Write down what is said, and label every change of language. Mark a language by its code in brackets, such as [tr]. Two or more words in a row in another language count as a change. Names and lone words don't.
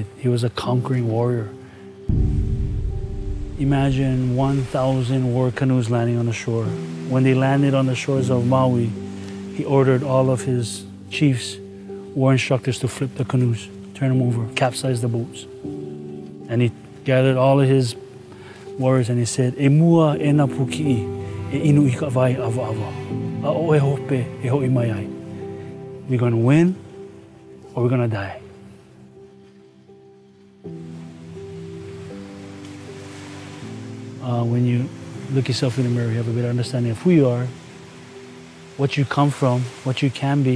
[en] He was a conquering warrior. Imagine 1,000 war canoes landing on the shore. When they landed on the shores of Maui, he ordered all of his chiefs, war instructors, to flip the canoes, turn them over, capsize the boats. And he gathered all of his warriors and he said, [haw] "E mua e na puki'i, e inu i ka vai ava ava. A o e hope e ho'i mai ai. [en] We're gonna win or we're gonna die." When you look yourself in the mirror, you have a better understanding of who you are, what you come from, what you can be.